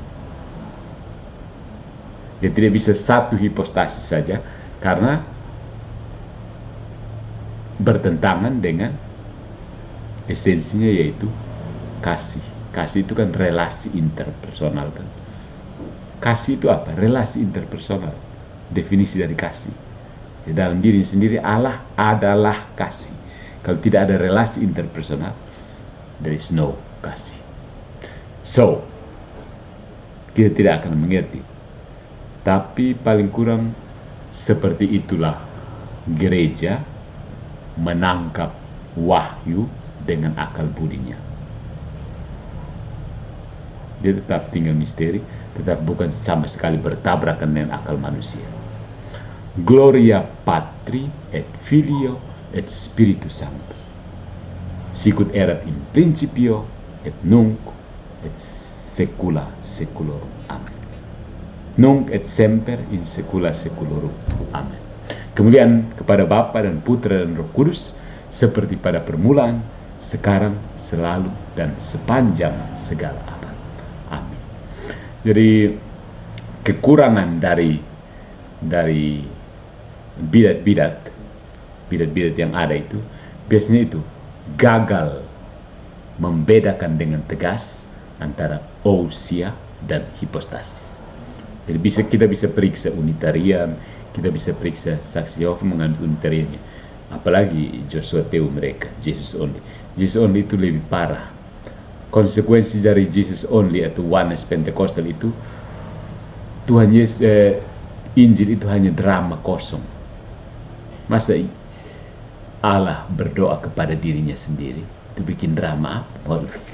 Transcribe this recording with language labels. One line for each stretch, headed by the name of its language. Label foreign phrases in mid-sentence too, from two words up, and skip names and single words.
Indonesian: Dia tidak bisa satu hipostasis saja, karena bertentangan dengan esensinya, yaitu kasih. Kasih itu kan relasi interpersonal kan. Kasih itu apa? Relasi interpersonal. Definisi dari kasih. Di dalam diri sendiri Allah adalah kasih. Kalau tidak ada relasi interpersonal,
English: there is no kasih.
Indonesian: So, kita tidak akan mengerti. Tapi paling kurang seperti itulah gereja menangkap wahyu dengan akal budinya. Dia tetap tinggal misteri, tetap bukan sama sekali bertabrakan dengan akal manusia.
Latin: Gloria Patri et Filio et Spiritus Sanctus. Sicut erat in principio et nunc et saecula saeculorum. Amen. Nunc et semper in saecula saeculorum. Amen.
Indonesian: Kemudian kepada Bapa dan Putra dan Roh Kudus, seperti pada permulaan, sekarang, selalu, dan sepanjang segala abad. Amin. Jadi kekurangan dari bidat-bidat yang ada itu biasanya itu gagal membedakan dengan tegas antara ousia dan hipostasis. Jadi kita bisa periksa Unitarian, kita bisa periksa saksi Yehova mengandung Unitariannya, apalagi Joshua Teu mereka,
English: Jesus only. Jesus only
Indonesian: itu lebih parah. Konsekuensi dari
English: Jesus only
Indonesian: atau Oneness Pentecostal itu, Tuhan Yesus, Injil itu hanya drama kosong. Masa Allah berdoa kepada dirinya sendiri, itu bikin drama apa?